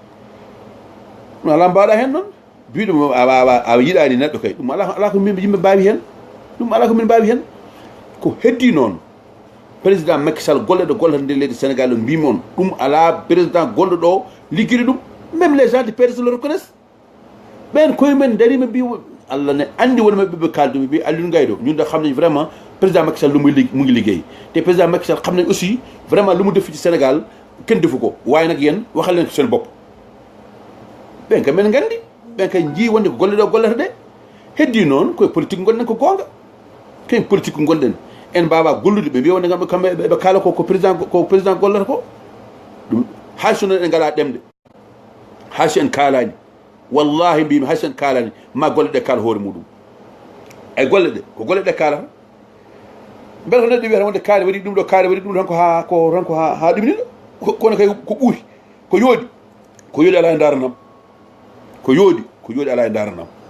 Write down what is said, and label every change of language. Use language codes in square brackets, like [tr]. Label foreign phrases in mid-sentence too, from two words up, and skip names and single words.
[ff] ala mbaɗa hen noon mbiɗum a yiɗani neɗɗo kay ɗum ala ko yimɓe mbawi hen ɗum ala ko min mbawi hen ko heddi noon président Macky Sall golle ɗo gollata nder leydi Sénégal ɗo mbimi on ɗum ala président gonɗo ɗo ligguiri ɗum [fr] même les gens du PDS le reconnaissent [ff] ɓen koyemen darima mbi Allah ne andi woni maɓɓe ɓe kaldumi mbi Aliou Ngaye ɗo [wo] ñun da xam nañ vraiment président Macky Sall lu mu ngi liggéey te président Macky Sall xam nañ aussi vraiment lu mu def ci Sénégal kenn defu ko waaye nag yéen waxal leen ko seen bopp [ff] ɓen ka men gandi ɓen kay jii wonde ko golle ɗo gollata de heddi noon koye politique gonɗen ko goonga kañ politique ko gonɗen en mbawa gollude ɓe mbiya wonde kamɓe kamɓe ɓe kaala ko président gollata ko ɗum hayso noon en ngala ɗemde hayso en kaalani wallahi mbimi hayso en kaalani ma golle ɗe kaala hoore muɗum ay golle ɗe ko golle ɗe kaalata beele ko neɗɗo wiyata wonde kaari waɗi ɗum ɗo kaari waɗi ɗum tan ko ha ɗumniɗo kono kay ko ɓuuri ko yoodi ala e daranam ko yoodi ala e daranam